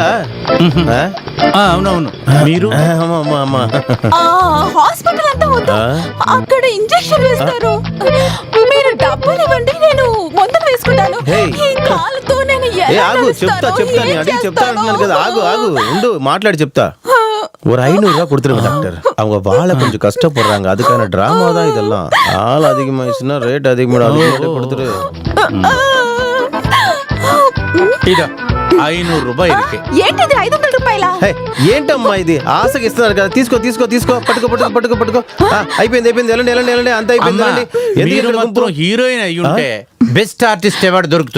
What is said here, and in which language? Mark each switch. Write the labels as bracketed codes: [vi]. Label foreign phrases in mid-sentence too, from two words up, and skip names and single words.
[te] అవునవును. మీరు? హాస్పిటల్ అంతా వద్దు, అక్కడ ఇంజెక్షన్ వేస్తారు. మీరు డబ్బులు ఇవ్వండి, నేను మందులు వేసుకుంటాను. ఈ కాలుతో నేను చెప్తా అడిగి చెప్తా అంటున్నాను కదా. ఆగు ఉండు, మాట్లాడి చెప్తా. [ta] ஒரு 500 ரூபா கொடுத்துருங்க டாக்டர். அவங்க வாழ கொஞ்சம் கஷ்டப்படுறாங்க, அதுக்கான டிராமா தான் இதெல்லாம். ஆள் அதிகமாயிடுச்சுன்னா ரேட் அதிகமாக கொடுத்துரு. [te] ఇదో 500 రూపాయలు ఇருக்கு. ఏంటిది 500 రూపాయలా? ఏంటమ్మా ఇది? ఆశకి ఇస్తున్నారు కదా, తీసుకో. పట్టుకో. అయిపోయింది. వెళ్ళండి. అంత అయిపోయింది. మీరు మాత్రం హీరోయిన్ అయ్యి ఉంటే [en] best artist award [te] దొరుకుతుంది.